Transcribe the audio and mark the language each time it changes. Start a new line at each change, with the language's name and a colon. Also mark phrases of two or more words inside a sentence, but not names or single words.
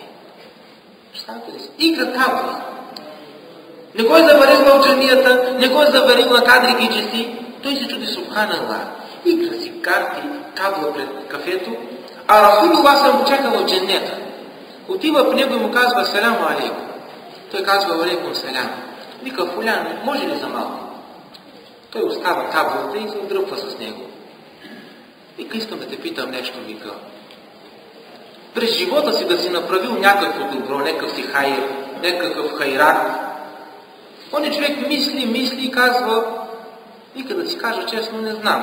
Bulgarian: Представете ли си? Игра табла. Не го е заварил в джамията, не го е заварил на
Turkish: Kadir gecesi.
Bulgarian: Той се чуди: Субханаллах, игра си карти, табла пред кафето, а Расулуллах съм го чакал в дженнета. Отива при него и му казва:
Arabic: السلام عليكم.
Bulgarian: Той казва:
Arabic: عليكم السلام.
Bulgarian: Вика, Фулян, може ли за малко? Той остава таблата и се отдръпва с него. Вика, искам да те питам нещо, вика. През живота си да си направил някакво добро, някакъв си хайр, някакъв хайрат. Оня човек мисли и казва, вика, да си кажа честно, не знам.